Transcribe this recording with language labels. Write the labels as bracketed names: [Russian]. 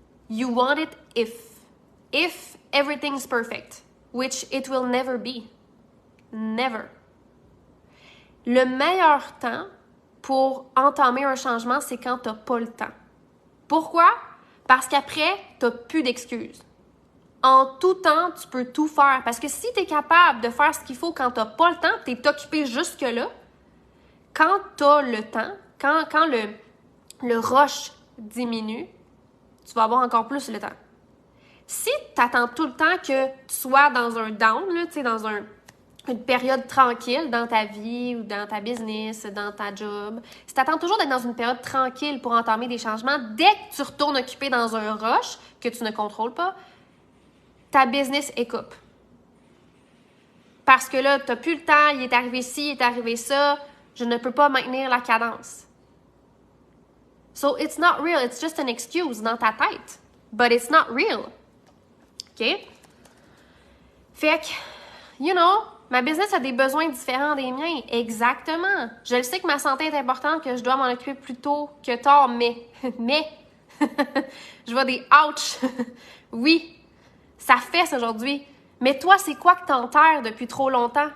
[English] You want it if everything's perfect, which it will never be. Never. [French] Le meilleur temps pour entamer un changement, c'est quand tu n'as pas le temps. Pourquoi? Parce qu'après, tu n'as plus d'excuses. En tout temps, tu peux tout faire. Parce que si tu es capable de faire ce qu'il faut quand tu n'as pas le temps, tu es occupé jusque-là, quand tu as le temps, quand le rush diminue, tu vas avoir encore plus le temps. Si tu attends tout le temps que tu sois dans un down, tu sais, dans une période tranquille dans ta vie ou dans ta business, dans ta job, si tu attends toujours d'être dans une période tranquille pour entamer des changements, dès que tu retournes occupé dans un rush que tu ne contrôles pas, ta business écoupe. Parce que là, tu n'as plus le temps, il est arrivé ci, il est arrivé ça, je ne peux pas maintenir la cadence. [English] So, it's not real, it's just an excuse [French] dans ta tête. [English] But it's not real. OK? [French] Fait que, [English] you know, [French] ma business a des besoins différents des miens. Exactement. Je le sais que ma santé est importante, que je dois m'en occuper plus tôt que tard, mais, je vois des ouch. Oui, ça fesse aujourd'hui. Mais toi, c'est quoi que t'enterres depuis trop longtemps?